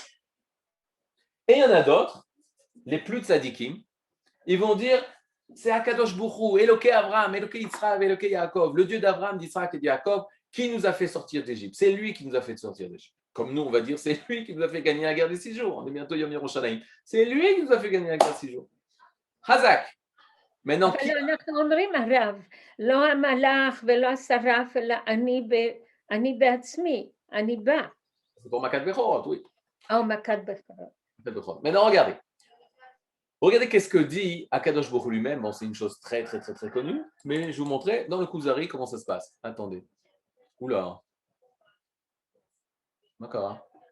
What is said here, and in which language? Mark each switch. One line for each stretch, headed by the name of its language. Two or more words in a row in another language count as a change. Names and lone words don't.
French: Et il y en a d'autres, les plus tzadikim, ils vont dire c'est
Hebrew: הקדוש ברוך, אלוקי אברהם, אלוקי יצחק, אלוקי יעקב,
French: le Dieu d'Abraham, d'Israël et de Yaakov, qui nous a fait sortir d'Égypte. C'est lui qui nous a fait sortir d'Égypte. Comme nous, on va dire, c'est lui qui nous a fait gagner la guerre des 6 jours. On est bientôt Yom Yerushalayim. C'est lui qui nous a fait gagner la guerre des 6 jours. Hazak. Maintenant, qui...
Hebrew: אנחנו אומרים הרב, לא המלאך ולא השרף, אלא אני בעצמי, אני בא.
French: C'est pour
Hebrew: מכת בכורות,
French: oui.
Hebrew: או מכת בכורות.
French: Maintenant, regardez. Regardez qu'est-ce que dit
Hebrew: הקדוש ברוך הוא
French: lui-même. Bon, c'est une chose très, très, très, très connue, mais je vous montrerai dans le Kuzari comment ça se passe. Attendez. Oula. D'accord. Hein.